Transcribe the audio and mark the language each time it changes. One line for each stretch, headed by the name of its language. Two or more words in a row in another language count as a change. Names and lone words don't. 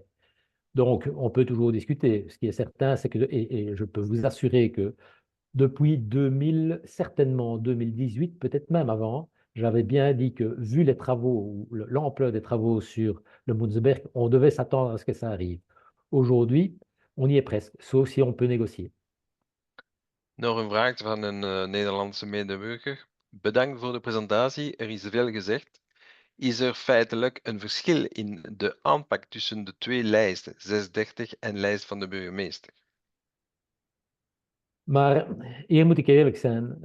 French: Donc, on peut toujours discuter. Ce qui est certain, c'est que, et je peux vous assurer que depuis 2000, certainement 2018, peut-être même avant, j'avais bien dit que, vu les travaux, ou l'ampleur des travaux sur le Munzenberg, on devait s'attendre à ce que ça arrive. Aujourd'hui, on y est presque, sauf si on peut négocier.
Dutch: Nog een vraag van een Nederlandse medeburger. Bedankt voor de presentatie. Er is veel gezegd. Is er feitelijk een verschil in de aanpak tussen de twee lijsten, 630 en lijst van de burgemeester? Maar hier moet ik eerlijk zijn.